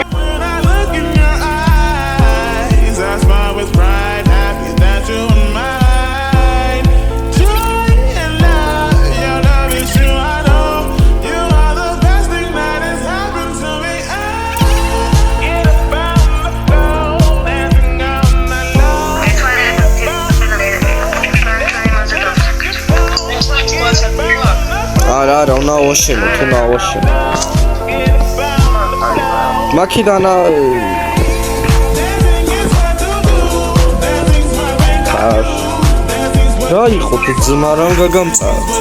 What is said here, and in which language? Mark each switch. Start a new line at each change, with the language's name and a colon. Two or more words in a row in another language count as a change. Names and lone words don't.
English: When I look in your eyes, I smile with pride, happy that you're mine. Joy and love, your love is true, I know. You are the best thing that has happened to me. Get up on the floor, dancing all night long.
Georgian: არა, უნდა ვაშენო, თუ უნდა ვაშენო. მაქედანა რა იყო ძმა რამ გაგამწარეთ.